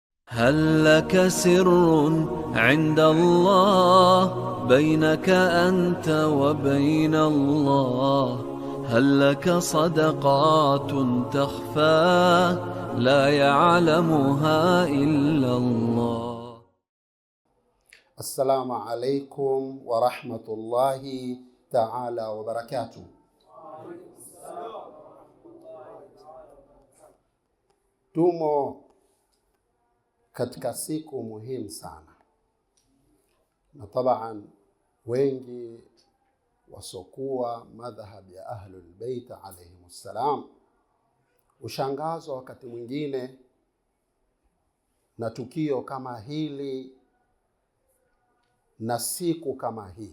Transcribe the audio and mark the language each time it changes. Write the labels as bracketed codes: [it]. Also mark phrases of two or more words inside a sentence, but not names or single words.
[ar] هل لك سر عند الله بينك أنت وبين الله؟ هل لك صدقات تخفى لا يعلمها إلا الله؟ السلام عليكم ورحمة الله تعالى وبركاته. [sw] Tumo katika siku muhimu sana, na tabaan wengi wasokuwa madhhab ya [ar] أهل البيت عليهم السلام [sw] ushangazwa wakati mwingine na tukio kama hili na siku kama hii.